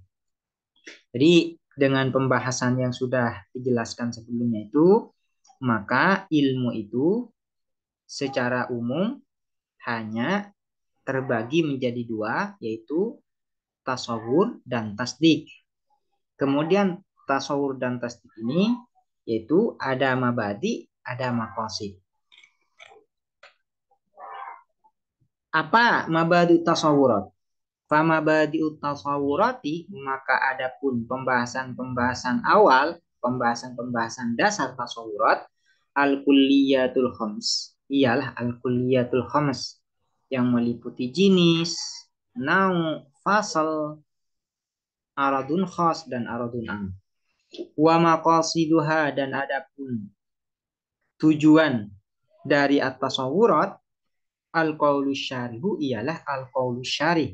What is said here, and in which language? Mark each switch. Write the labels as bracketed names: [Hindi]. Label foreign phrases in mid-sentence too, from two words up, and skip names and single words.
[Indonesian] Jadi dengan pembahasan yang sudah dijelaskan sebelumnya itu, maka ilmu itu secara umum hanya terbagi menjadi 2, yaitu tasawur dan tasdik. Kemudian tasawur dan tasdik ini yaitu ada mabadi, ada maqasid. Apa [Arabic] مبادئ تصورات? فمبادئ تصورات, [Indonesian] maka adapun pembahasan-pembahasan awal, pembahasan-pembahasan dasar tasawurat, [Arabic] الكليات الخمس, [Indonesian] ialah [Arabic] الكليات الخمس [Indonesian] yang meliputi jenis, nau, fasal, [Arabic] عرض خاص, [Indonesian] dan [Arabic] عرض عام. ومقاصدها, [Indonesian] dan adapun tujuan dari at-tasawurat, [Arabic] القول الشارح, [Indonesian] ialah [Arabic] القول الشارح.